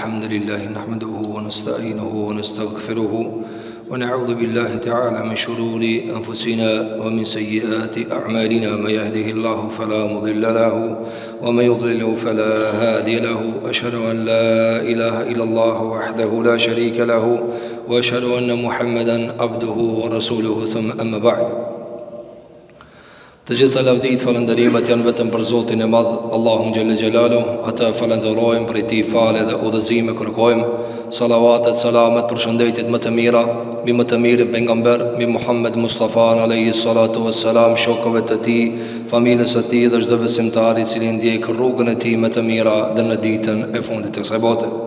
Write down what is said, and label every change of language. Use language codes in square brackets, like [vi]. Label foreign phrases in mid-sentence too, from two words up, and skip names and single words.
[ar] لله نحمده ونستعينه ونستغفره ونعوذ بالله تعالى من شرور أنفسنا ومن سيئات أعمالنا. من يهده الله فلا مضل له ومن يضلله فلا هادي له. أشهد أن لا إله إلا الله وحده لا شريك له وأشهد أن محمدا عبده ورسوله. ثم أما بعد. [sq] Të gjitha lavdit, falënderimet janë vetëm për Zotin e Madh, Allahun [ar] جل جلاله. [sq] Ata falenderojmë, për ti fale dhe udhëzime kërkojmë. Salavatet, salamet, për shëndetit më të mira mbi më të mirin pejgamber, mbi Muhammed Mustafa [ar] عليه الصلاة والسلام, [sq] shokëve të tij, familjes së tij dhe çdo besimtar i cili ndjek rrugën e tij më të mira dhe në ditën e fundit të kësaj bote.